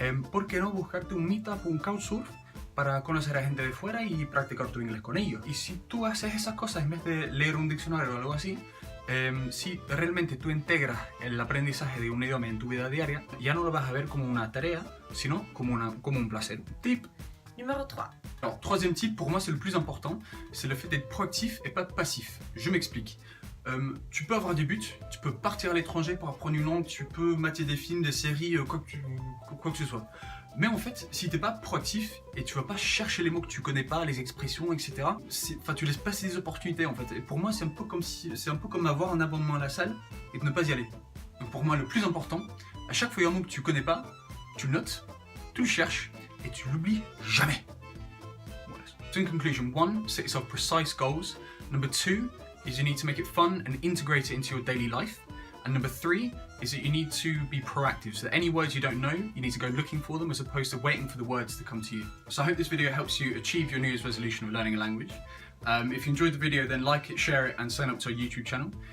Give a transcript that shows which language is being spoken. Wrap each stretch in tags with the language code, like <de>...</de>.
<es>¿Por qué no buscarte un meetup o un couchsurf para conocer a gente de fuera y practicar tu inglés con ellos? Y si tú haces esas cosas en vez de leer un diccionario o algo así, si realmente tú integras el aprendizaje de un idioma en tu vida diaria, ya no lo vas a ver como una tarea, sino como un placer.</es> <en>Tip</en> <fr>Numéro 3. Alors, troisième type, pour moi c'est le plus important, c'est le fait d'être proactif et pas passif. Je m'explique. Tu peux avoir des buts, tu peux partir à l'étranger pour apprendre une langue, tu peux mater des films, des séries, quoi que ce soit. Mais en fait, si t'es pas proactif et tu vas pas chercher les mots que tu connais pas, les expressions, etc., tu laisses passer des opportunités en fait. Et pour moi, c'est un peu comme avoir un abonnement à la salle et de ne pas y aller. Donc pour moi, le plus important, à chaque fois il y a un mot que tu connais pas, tu le notes, tu le cherches et tu l'oublies jamais.</fr> <en>So in conclusion, 1, set yourself precise goals. Number 2 is you need to make it fun and integrate it into your daily life. And number 3 is that you need to be proactive. So that any words you don't know, you need to go looking for them as opposed to waiting for the words to come to you. So I hope this video helps you achieve your New Year's resolution of learning a language. If you enjoyed the video, then like it, share it, and sign up to our YouTube channel.</en>